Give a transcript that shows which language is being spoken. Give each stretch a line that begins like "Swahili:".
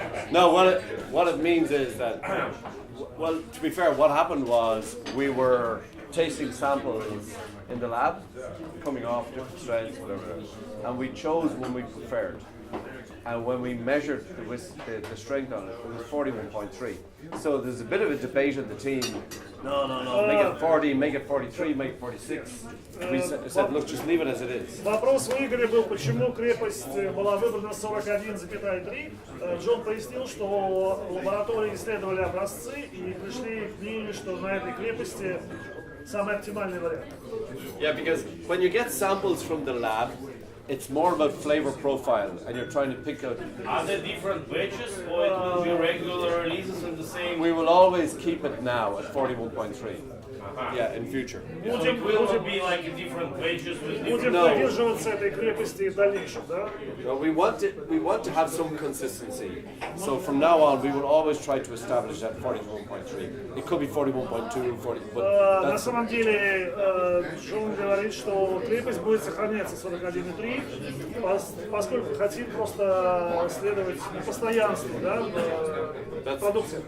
English: No, what it means is that, well, to be fair, what happened was we were tasting samples in the lab, coming off different strains, whatever, and we chose one we preferred. And when we measured the strength on it, it was 41.3. So there's a bit of a debate in the team. No, make it 40, make it 43, make it 46. We said, look, just leave it as it is.
Russian: Вопрос у Игоря был, почему крепость была выбрана 41,3. Джон пояснил, что лаборатории исследовали образцы и пришли к мнению, что на этой крепости самый оптимальный вариант.
English: Yeah, because when you get samples from the lab, it's more about flavor profile, and you're trying to pick out. Are there different batches, or it will be regular releases in the same? We will always keep it now at 41.3. Yeah, in future. So it will be like different pages with
Russian: Будем
English: No.
Russian: придерживаться этой крепости и в дальнейшем, да?
English: No, we want to have some consistency. So from now on, we will always try to establish that 41.3. It could be 41.2, 40, but
Russian: На
English: that's
Russian: самом деле Джон говорит, что крепость будет сохраняться 41.3, поскольку хотим просто следовать постоянству, да, в продукции.